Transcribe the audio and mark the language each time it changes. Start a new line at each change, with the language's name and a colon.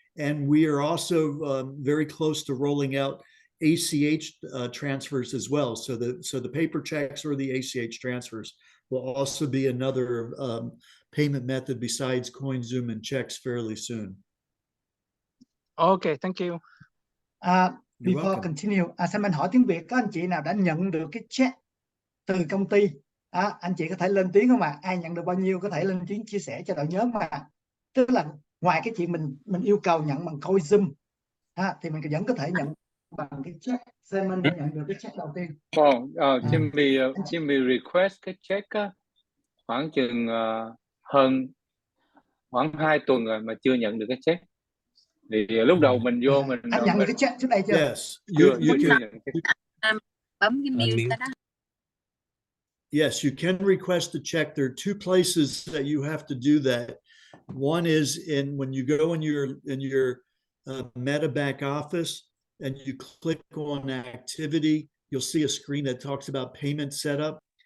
English: And we are also very close to rolling out ACH transfers as well. So the paper checks or the ACH transfers will also be another payment method besides CoinZoom and checks fairly soon. Okay, thank you. Before continue,
Vietnamese: sao mình hỏi tiếng Việt, có anh chị nào đã nhận được cái check từ công ty? Anh chị có thể lên tiếng không ạ? Ai nhận được bao nhiêu có thể lên tiếng chia sẻ cho đội nhóm mà. Tức là ngoài cái chuyện mình yêu cầu nhận bằng CoinZoom, thì mình vẫn có thể nhận bằng cái check. Simon đã nhận được cái check đầu tiên. Jimmy request cái check khoảng chừng khoảng 2 tuần rồi mà chưa nhận được cái check. Thì lúc đầu mình vô mình anh nhận được cái check trước đây chưa?
English: Yes, you can.
Vietnamese: Bấm cái mute cái đó.
English: Yes, you can request a check. There are 2 places that you have to do that. One is when you go in your Meta back office and you click on activity, you'll see a screen that talks about payment setup.